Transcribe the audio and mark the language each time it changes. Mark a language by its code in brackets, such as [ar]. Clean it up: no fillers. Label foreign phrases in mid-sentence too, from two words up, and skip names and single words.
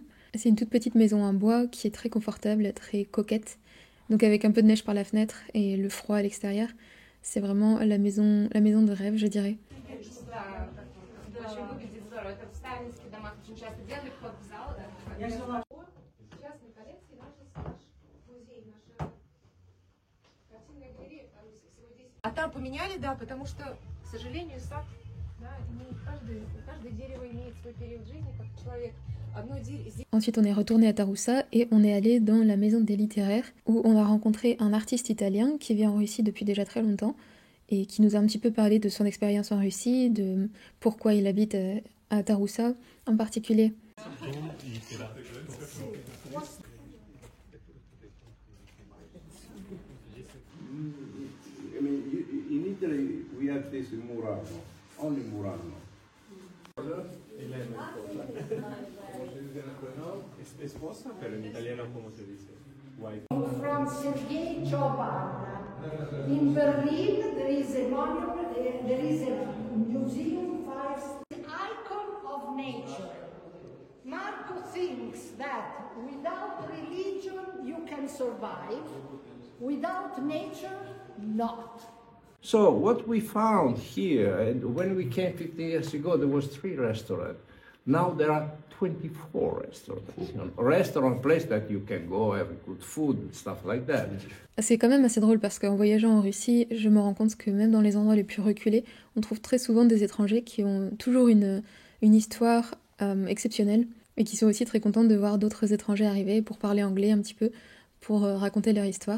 [fr] C'est une toute petite maison en bois qui est très confortable, très coquette. Donc avec un peu de neige par la fenêtre et le froid à l'extérieur, c'est vraiment la maison de rêve, je dirais. [ru] А там поменяли, да, потому что, к сожалению, сад, да, каждое дерево имеет свой период жизни, как человек. [fr] Ensuite, on est retourné à Taroussa et on est allé dans la maison des littéraires où on a rencontré un artiste italien qui vit en Russie depuis déjà très longtemps et qui nous a un petit peu parlé de son expérience en Russie, de pourquoi il habite à Taroussa en particulier. [en] In Italy we have this in Murano, only Murano. [es] Esposa, pero en italiano ¿cómo se dice? [en] Wife. From Sergei Choban. In Berlin there is a monument, there is a museum for the icon of nature. Marco thinks that without religion you can survive, without nature, not. So what we found here, and when we came 15 years ago, there was 3 restaurants. Now there are 24 restaurants. Restaurant place that you can go have good food and stuff like that. [fr] C'est quand même assez drôle parce qu'en voyageant en Russie, je me rends compte que même dans les endroits les plus reculés, on trouve très souvent des étrangers qui ont toujours une histoire exceptionnelle et qui sont aussi très contents de voir d'autres étrangers arriver pour parler anglais un petit peu, pour raconter leur histoire.